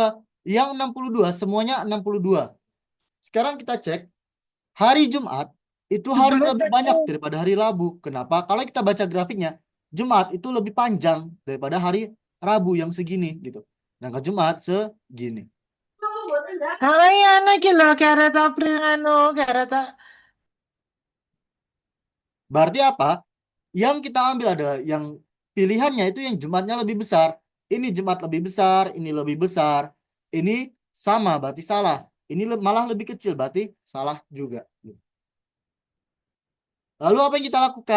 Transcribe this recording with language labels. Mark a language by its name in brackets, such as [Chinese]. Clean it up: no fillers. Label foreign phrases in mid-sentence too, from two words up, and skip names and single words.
[Indonesian] Yang 62 semuanya 62. Sekarang kita cek hari Jumat itu harus lebih banyak daripada hari Rabu. Kenapa? Kalau kita baca grafiknya, Jumat itu lebih panjang daripada hari Rabu yang segini gitu. Nah, ke Jumat segini. Ay, Ana, que lo que hará está fregando, que hará está. Berarti apa? Yang kita ambil adalah yang pilihannya itu yang Jumatnya lebih besar. Ini Jumat lebih besar, ini lebih besar. Ini sama, berarti salah. Ini malah lebih kecil, berarti salah juga. Lalu apa yang kita lakukan?